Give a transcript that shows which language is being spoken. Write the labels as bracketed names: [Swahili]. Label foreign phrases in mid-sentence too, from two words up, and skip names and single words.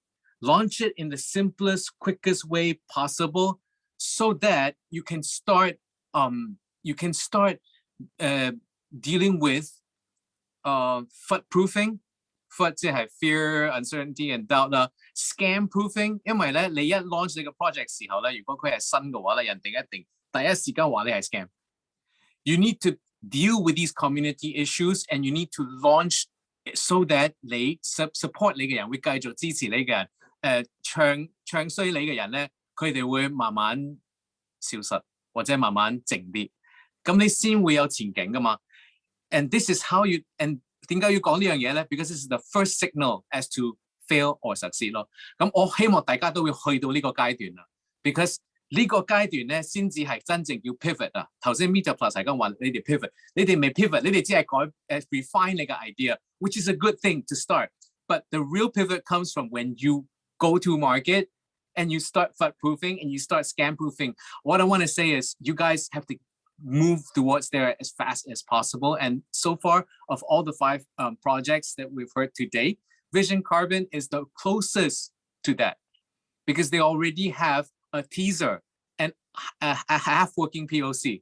[English] Launch it in the simplest, quickest way possible, so that you can start dealing with FUD proofing. FUD 即係 fear, uncertainty and doubt 啦。Scam proofing， [Cantonese] 因為咧你一 launch 你個 project 時候咧，如果佢係新嘅話咧，人哋一定第一時間話你係 scam。 [English] You need to deal with these community issues and you need to launch so that [Cantonese] 你 support 你嘅人會繼續支持你嘅人，唱衰你嘅人咧，佢哋會慢慢消失或者慢慢靜啲，咁你先會有前景㗎嘛。 [English] And this is how you and [Cantonese] 點解要講呢樣嘢咧 ？ [English] Because this is the first signal as to fail or succeed [Cantonese] 咯。咁我希望大家都會去到呢個階段啦。Because 呢個階段咧，先至係真正要 pivot 啊。頭先 Meet Plus 係咁話你哋 pivot， 你哋未 pivot， 你哋只係refine 你嘅 idea， [English] which is a good thing to start. But the real pivot comes from when you go to market and you start FUD proofing and you start scam proofing. What I want to say is you guys have to move towards there as fast as possible. And so far, of all the 5 projects that we've heard today, Vision Carbon is the closest to that because they already have a teaser and a half-working POC.